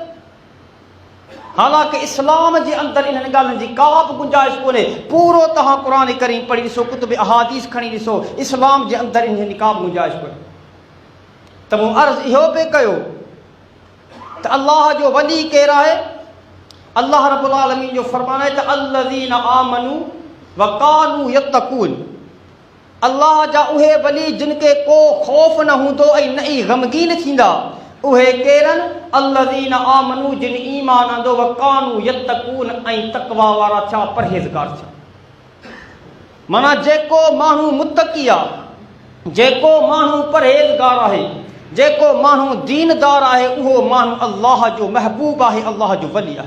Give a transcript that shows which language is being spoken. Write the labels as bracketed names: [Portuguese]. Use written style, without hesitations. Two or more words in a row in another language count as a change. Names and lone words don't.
[Sindhi] हालांकि इस्लाम जे अंदरि इन्हनि ॻाल्हियुनि जी का बि गुंजाइश कोन्हे। पूरो तव्हां क़ुरान करीम पढ़ी ॾिसो, कुतुब अहादीस खणी ॾिसो, इस्लाम जे अंदरि इन्हनि जी का बि गुंजाइश कोन्हे। त मूं अर्ज़ु इहो बि कयो त अल्लाह जो वली केरु आहे? अल्लाह [Arabic] رب العالمين [Sindhi] जो फरमान आहे त [Arabic] الذين آمنوا وكانوا يتقون. [Sindhi] अल्लाह जा उहे वली जिन खे को ख़ौफ़ न हूंदो ऐं न ई ग़मगीन थींदा, उहे केरनि? [Arabic] الذين آمنوا, [Sindhi] जिन ईमान आंदो, [Arabic] وكانوا يتقون, [Sindhi] ऐं तक़वा वारा थिया, परहेज़गार थिया। माना जेको माण्हू मुत्तक़ी आहे, जेको माण्हू परहेज़गार आहे, जेको माण्हू दीनदार आहे, उहो माण्हू अल्लाह जो महबूब आहे, अल्लाह जो वली आहे।